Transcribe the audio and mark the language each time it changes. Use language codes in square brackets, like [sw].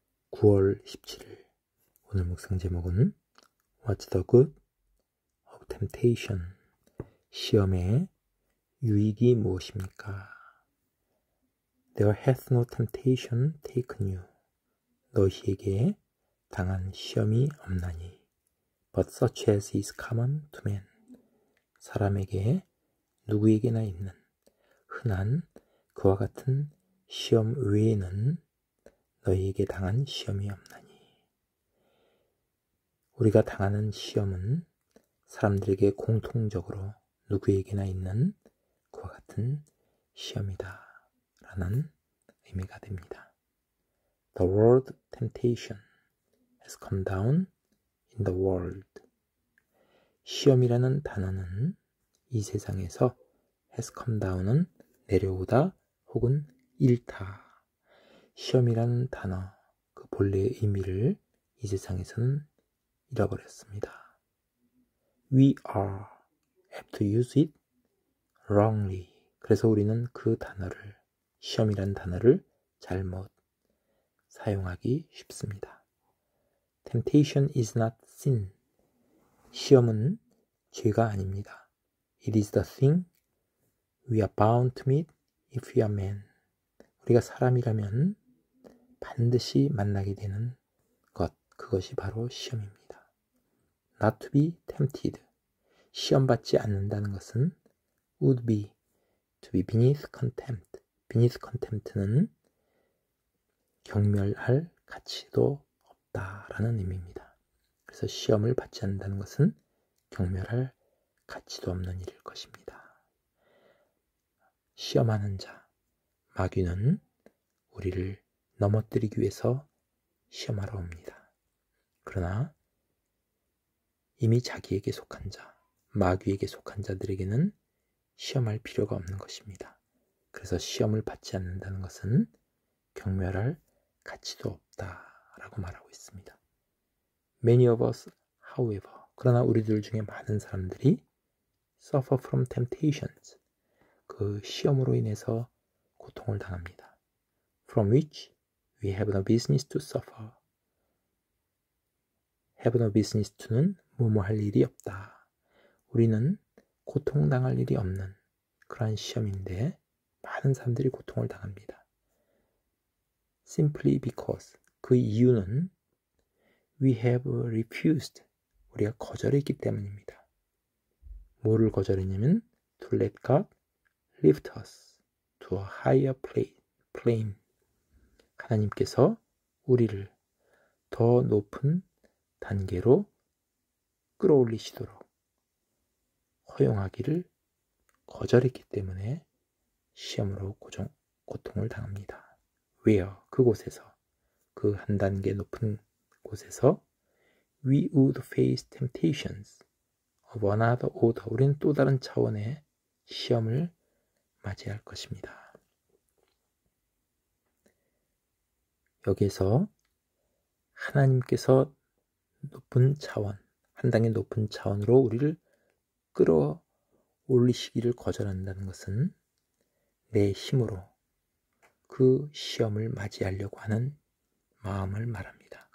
[ko] 9월 17일 오늘 묵상 제목은 [en] What's the good of temptation? [ko] 시험의 유익이 무엇입니까? [en] There hath no temptation taken you. [ko] 너희에게 당한 시험이 없나니 [en] But such as is common to man. [ko] 사람에게 누구에게나 있는 흔한 그와 같은 시험 외에는 너희에게 당한 시험이 없나니. 우리가 당하는 시험은 사람들에게 공통적으로 누구에게나 있는 그와 같은 시험이다 라는 의미가 됩니다. [en] The word temptation has come down in the world. [ko] 시험이라는 단어는 이 세상에서 [en] has come down [ko] 은 내려오다 혹은 잃다. 시험이라는 단어, 그 본래의 의미를 이 세상에서는 잃어버렸습니다. [en] We are apt to use it wrongly. [ko] 그래서 우리는 그 단어를, 시험이라는 단어를 잘못 사용하기 쉽습니다. [en] Temptation is not sin. [ko] 시험은 죄가 아닙니다. [en] It is the thing we are bound to meet if we are men. [ko] 우리가 사람이라면 반드시 만나게 되는 것, 그것이 바로 시험입니다. [en] Not to be tempted. [ko] 시험받지 않는다는 것은 [en] would be to be beneath contempt. [ko] beneath contempt는 경멸할 가치도 없다라는 의미입니다. 그래서 시험을 받지 않는다는 것은 경멸할 가치도 없는 일일 것입니다. 시험하는 자, 마귀는 우리를 넘어뜨리기 위해서 시험하러 옵니다. 그러나 이미 자기에게 속한 자, 마귀에게 속한 자들에게는 시험할 필요가 없는 것입니다. 그래서 시험을 받지 않는다는 것은 경멸할 가치도 없다라고 말하고 있습니다. [en] Many of us, however, [ko] 그러나 우리들 중에 많은 사람들이 [en] suffer from temptations, [ko] 그 시험으로 인해서 고통을 당합니다. [en] From which we have no business to suffer. have no business to [ko] 는 뭐뭐 할 일이 없다. 우리는 고통당할 일이 없는 그러한 시험인데 많은 사람들이 고통을 당합니다. [en] Simply because, [ko] 그 이유는 [en] we have refused, [ko] 우리가 거절했기 때문입니다. 뭐를 거절했냐면 [en] to let God lift us to a higher plane. [ko] 하나님께서 우리를 더 높은 단계로 끌어올리시도록 허용하기를 거절했기 때문에 시험으로 고통을 당합니다. [en] Where? [ko] 그곳에서, 그 한 단계 높은 곳에서 [en] we would face temptations of another order. [ko] 우리는 또 다른 차원의 시험을 맞이할 것입니다. 여기에서 하나님께서 높은 차원, 한 단계 높은 차원으로 우리를 끌어올리시기를 거절한다는 것은 내 힘으로 그 시험을 맞이하려고 하는 마음을 말합니다.